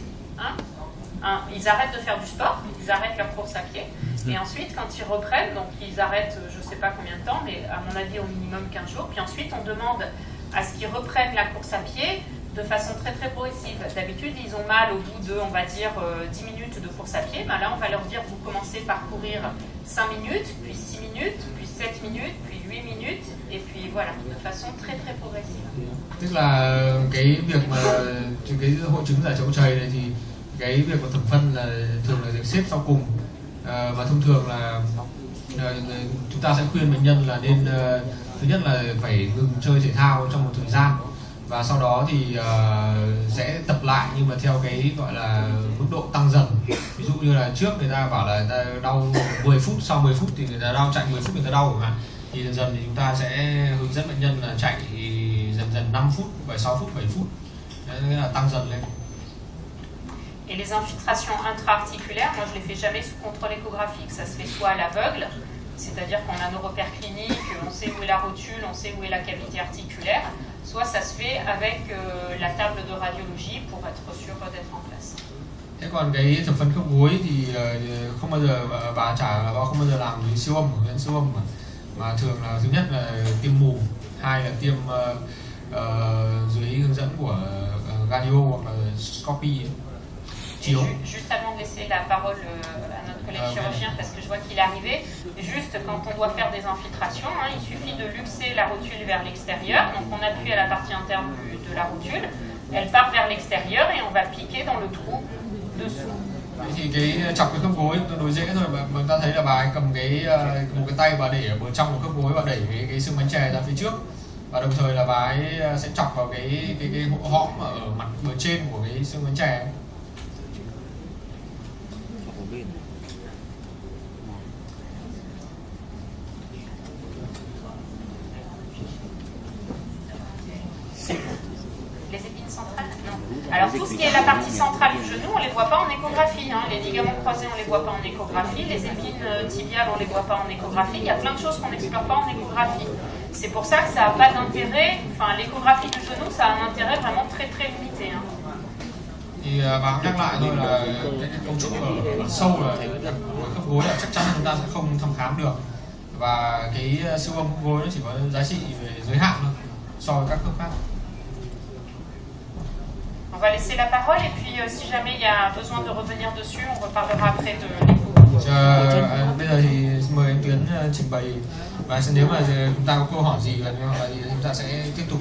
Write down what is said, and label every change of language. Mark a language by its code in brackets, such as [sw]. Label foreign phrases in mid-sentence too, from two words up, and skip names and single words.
[fr] Et ensuite, ils arrêtent de faire du sport, ils arrêtent leur course à pied, et ensuite quand ils reprennent, donc ils arrêtent je ne sais pas combien de temps, mais à mon avis au minimum 15 jours, puis ensuite on demande à ce qu'ils reprennent la course à pied de façon très très progressive. D'habitude ils ont mal au bout de, on va dire, 10 minutes de course à pied, mais là on va leur dire vous commencez par courir 5 minutes, puis 6 minutes, puis 7 minutes, puis 8 minutes, et puis voilà, de façon très très progressive. [vi] Tức là cái việc mà cái hội chứng giải chậu chày này thì cái việc của thẩm phân là thường là được xếp sau cùng, và thông thường là chúng ta sẽ khuyên bệnh nhân là nên thứ nhất là phải ngừng chơi thể thao trong một thời gian, và sau đó thì sẽ tập lại nhưng mà theo cái gọi là mức độ tăng dần. Ví dụ như là trước người ta bảo là người ta đau 10 phút, sau 10 phút thì người ta đau, chạy 10 phút người ta đau chẳng hạn, thì dần dần thì chúng ta sẽ hướng dẫn bệnh nhân là chạy dần dần 5 phút, 6 phút, 7 phút. Đấy, nghĩa là tăng dần lên. [fr] Et les infiltrations intra-articulaires, moi je les fais jamais sous contrôle échographique, ça se fait soit à l'aveugle, c'est-à-dire qu'on a nos repères cliniques, on sait où est la rotule, on sait où est la cavité articulaire, soit ça se fait avec la table de radiologie pour être sûr d'être en place. [vi] Thế còn cái thẩm phân khớp gối thì không bao giờ bà không bao giờ làm dưới siêu âm, siêu âm mà thường là thứ nhất là tiêm mù, hai là tiêm dưới hướng dẫn của radio hoặc là Scopy. [fr] Juste avant de laisser la parole à notre collègue chirurgien, parce que je vois qu'il est arrivé, juste quand on doit faire des infiltrations, il suffit de luxer la rotule vers l'extérieur, donc on appuie à la partie interne de la rotule, elle part vers l'extérieur et on va piquer dans le trou dessous. [vi] Thì cái chọc cái khớp gối tương đối dễ thôi, mà ta thấy là bà ấy cầm một cái tay bà để ở bên trong của khớp gối và đẩy cái xương bánh chè ra phía trước, và đồng thời là bà ấy sẽ chọc vào cái hõm ở mặt bờ trên của cái xương bánh chè. [fr] Les épines centrales? Non. Alors tout ce qui est la partie centrale du genou, on ne les voit pas en échographie. Les ligaments croisés, on ne les voit pas en échographie. Les épines tibiales, on ne les voit pas en échographie. Il y a plein de choses qu'on n'explore pas en échographie. C'est pour ça que ça n'a pas d'intérêt. Enfin, l'échographie du genou, ça a un intérêt vraiment très très limité. [vi] Thì bà nhắc lại thôi là cái cấu trúc ở sâu là của khớp gối là chắc chắn chúng ta sẽ không thăm khám được, và cái siêu âm khớp gối nó chỉ có giá trị về giới hạn thôi so với các khớp khác. [fr] On va laisser la parole et puis si jamais il y a besoin de revenir dessus, on reparlera après de l'écho. [vi] Bây giờ thì mời anh Tuyến trình bày, và nếu mà chúng ta có câu hỏi gì thì chúng ta sẽ tiếp tục.